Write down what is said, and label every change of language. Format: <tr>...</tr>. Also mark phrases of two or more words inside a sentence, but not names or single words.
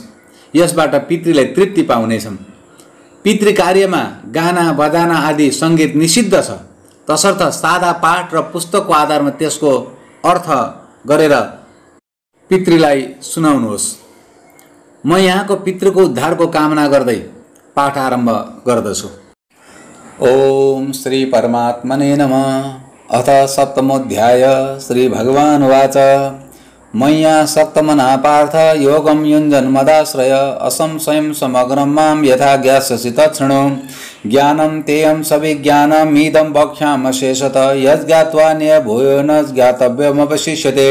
<ne>यसबाट पितृले तृप्ति पाउनेछन्। पितृ कार्यमा गाना बजाना आदि सङ्गीत निषिद्ध छ। तसर्थ सादा पाठ र पुस्तकको आधारमा त्यसको अर्थ गरेर पितृलाई सुनाउनुहोस्। म यहाँको पितृको उद्धारको कामना गर्दै पाठ आरम्भ गर्दछु।</ne> <sa>ओम श्री परमात्मने नमः। अथ सप्तमोऽध्याय। श्री भगवान् उवाच, मय्या सक्तमना पार्थ योगं युञ्जन्मदाश्रय असंशयं समग्रं मां यथा ज्ञास्यसि तच्छृणु। ज्ञानं तेयं सविज्ञानमिदं वक्ष्यामशेषतः यज्ञात्वा नियभूयो न ज्ञातव्यमवशिष्यते।</sa>